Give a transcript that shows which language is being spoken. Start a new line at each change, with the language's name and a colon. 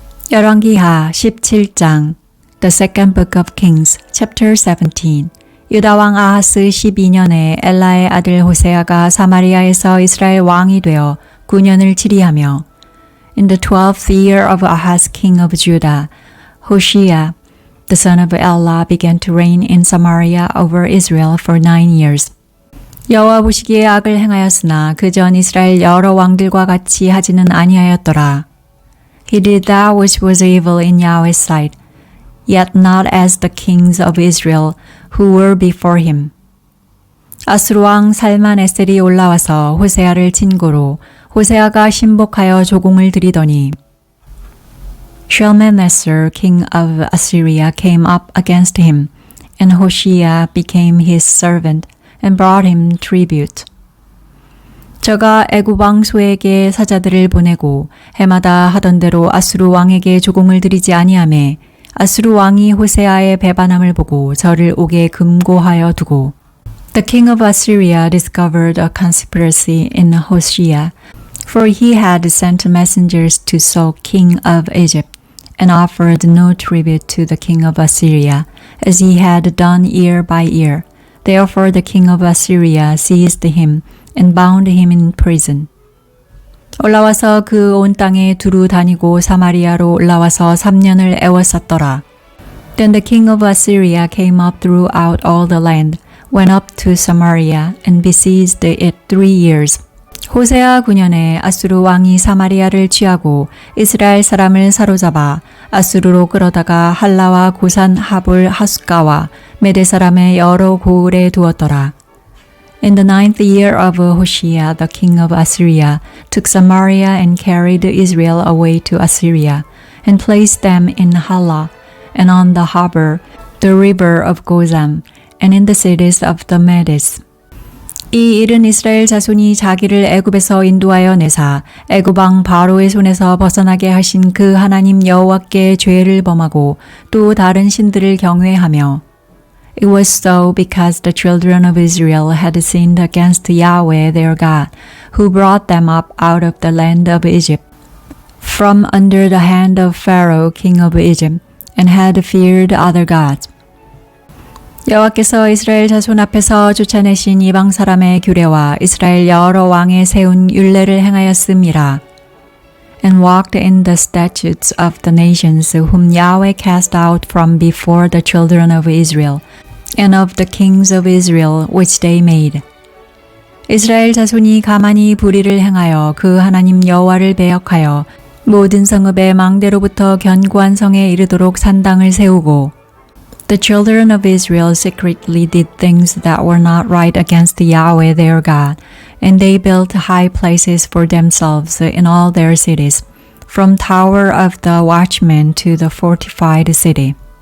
Korean: 열왕기하 17장
English: The Second Book of Kings, Chapter 17
Korean: 유다 왕 아하스 12년에 엘라의 아들 호세아가 사마리아에서 이스라엘 왕이 되어 9년을 치리하며
English: In the 12th year of Ahaz king of Judah, Hoshea, the son of Elah, began to reign in Samaria over Israel for 9 years.
Korean: 여호와 보시기에 악을 행하였으나 그전 이스라엘 여러 왕들과 같이 하지는 아니하였더라.
English: He did that which was evil in Yahweh's sight, yet not as the kings of Israel who were before him.
Korean: 아수르 왕 살만에셀이 올라와서 호세아를 친고로 호세아가 신복하여 조공을 드리더니
English: Shalmaneser, king of Assyria, came up against him, and Hoshea became his servant and brought him tribute.
Korean: 저가 애굽 왕 소에게 사자들을 보내고 해마다 하던 대로 아수르 왕에게 조공을 드리지 아니하매 아수르 왕이 호세아의 배반함을 보고 저를 옥에 금고하여 두고
English: The king of Assyria discovered a conspiracy in Hoshea, for he had sent messengers to Saul, king of Egypt, and offered no tribute to the king of Assyria, as he had done year by year. Therefore the king of Assyria seized him and bound him in prison.
Korean: 올라와서 그 온 땅에 두루 다니고 사마리아로 올라와서 3년을 애워쌌더라.
English: Then the king of Assyria came up throughout all the land, went up to Samaria, and besieged it 3 years.
Korean: 호세아 9년에 아수르 왕이 사마리아를 취하고 이스라엘 사람을 사로잡아 아수르로 끌어다가 할라와 고산 하볼 하숫가와 메대 사람의 여러 고을에 두었더라.
English: In the 9th year of Hoshea, the king of Assyria took Samaria and carried Israel away to Assyria, and placed them in Hala, and on the harbor, the river of Gozan, and in the cities of the Medes.
Korean: 이 일은 이스라엘 자손이 자기를 애굽에서 인도하여 내사 애굽 왕 바로의 손에서 벗어나게 하신 그 하나님 여호와께 죄를 범하고 또 다른 신들을 경외하며
English: It was so because the children of Israel had sinned against Yahweh their God, who brought them up out of the land of Egypt, from under the hand of Pharaoh, king of Egypt, and had feared other gods.
Korean: 여호와께서 이스라엘 자손 앞에서 쫓아내신 이방 사람의 규례와 이스라엘 여러 왕에 세운 율례를 행하였음이라.
English: And walked in the statutes of the nations whom Yahweh cast out from before the children of Israel, and of the kings of Israel which they made.
Korean: 이스라엘 자손이 가만히 불의를 행하여 그 하나님 여호와를 배역하여 모든 성읍의 망대로부터 견고한 성에 이르도록 산당을 세우고
English: The children of Israel secretly did things that were not right against Yahweh their God, and they built high places for themselves in all their cities, from tower of the watchman to the fortified city.